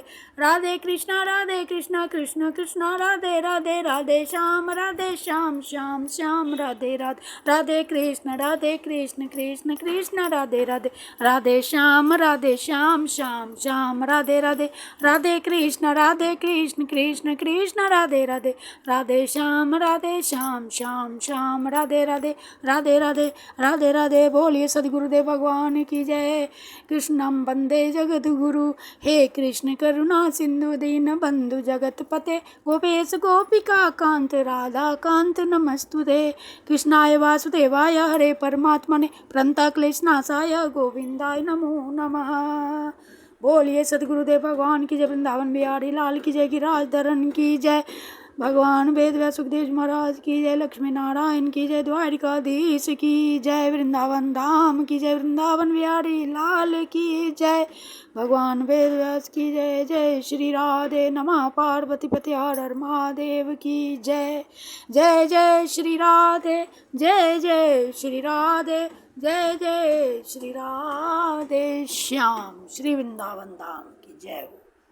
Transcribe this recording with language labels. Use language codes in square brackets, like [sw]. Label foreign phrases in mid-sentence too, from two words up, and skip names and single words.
[hi] राधे कृष्ण कृष्ण कृष्ण राधे राधे, राधे श्याम श्याम श्याम राधे राधे, राधे कृष्ण कृष्ण कृष्ण राधे राधे, राधे श्याम श्याम श्याम राधे राधे, राधे कृष्ण कृष्ण कृष्ण राधे राधे, राधे श्याम श्याम श्याम राधे राधे, राधे राधे राधे राधे। बोलिए सद्गुरुदेव भगवान की जय। [sa] कृष्णं वंदे जगत गुरु। हे कृष्ण करुणा सिंधु दीन बंधु जगतपते, गोपेश गोपिका कांत राधा कांत नमस्तुते। कृष्णाय वासुदेवाय हरे परमात्मने प्रणतक्लेशनाशाय गोविंदाय नमो नमः। [hi] बोलिए सद्गुरुदेव भगवान की जय। वृंदावन बिहारी लाल की जय। गिरिराज धरन की जय। भगवान वेद व्यास सुखदेव महाराज की जय। लक्ष्मी नारायण की जय। द्वारिकाधीश की जय। वृंदावन धाम की जय। वृंदावन बिहारी लाल की जय। भगवान वेद व्यास की जय। जय श्री राधे। नमः पार्वती पति हर हर महादेव की जय। जय जय श्री राधे। जय जय श्री राधे। जय जय श्री राधे श्याम। श्री वृंदावन धाम की जय।